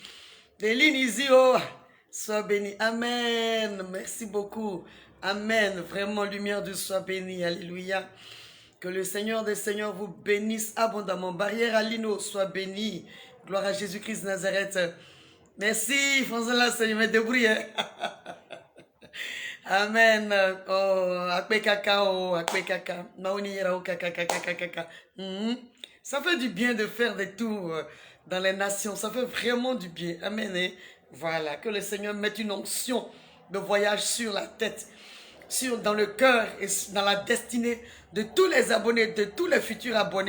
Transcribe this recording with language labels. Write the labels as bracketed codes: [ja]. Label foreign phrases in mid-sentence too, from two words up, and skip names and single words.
[fr] Léline Izio, sois béni. Amen. Merci beaucoup. Amen. Vraiment, lumière douce, sois béni. Alléluia. Que le Seigneur des Seigneurs vous bénisse abondamment. Barrière à Lino, sois béni. Gloire à Jésus-Christ de Nazareth. Merci, François, je me débrouille. Amen. [ee] Oh, akpe kaka, oh, akpe kaka. Maoni yera, oh, kaka, kaka, kaka, kaka. [fr] Ça fait du bien de faire des tours dans les nations. Ça fait vraiment du bien. Amen. Et voilà, que le Seigneur mette une onction de voyage sur la tête, dans le cœur et dans la destinée de tous les abonnés, de tous les futurs abonnés.